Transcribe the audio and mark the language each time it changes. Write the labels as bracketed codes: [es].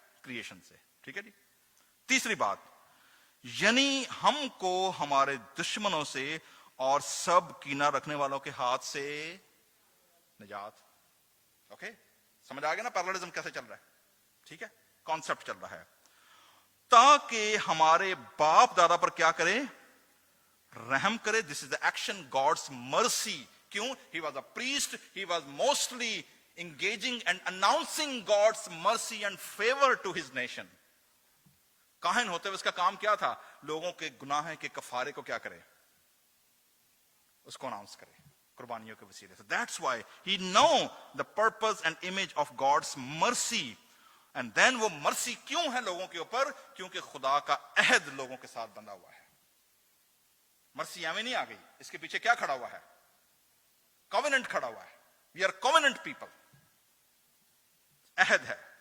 [hi] Creation से, ठीक है जी। तीसरी बात, यानी हमको हमारे दुश्मनों से और सब कीना रखने वालों के हाथ से निजात। ओके, समझ आ गया ना पैरेललिज्म कैसे चल रहा है, ठीक है। कॉन्सेप्ट चल रहा है ताकि हमारे बाप दादा पर क्या करे? रहम करे। [en] This is the action God's mercy. [hi] क्यों? [en] He was a priest, he was mostly engaging and announcing God's mercy and favor to his nation. [hi] काहिन होते हुए उसका काम क्या था? लोगों के गुनाह के कफारे को क्या करे? उसको अनाउंस करे कुर्बानियों के वसीले से। [en] That's why he know the purpose and image of God's mercy. And then [hi] वो मर्सी क्यों है लोगों के ऊपर? क्योंकि खुदा का अहद लोगों के साथ बंधा हुआ है। मर्सी यामी नहीं आ गई, इसके पीछे क्या खड़ा हुआ है? कॉवेनेंट खड़ा हुआ है। [en] We are covenant people. [hi] अहद है।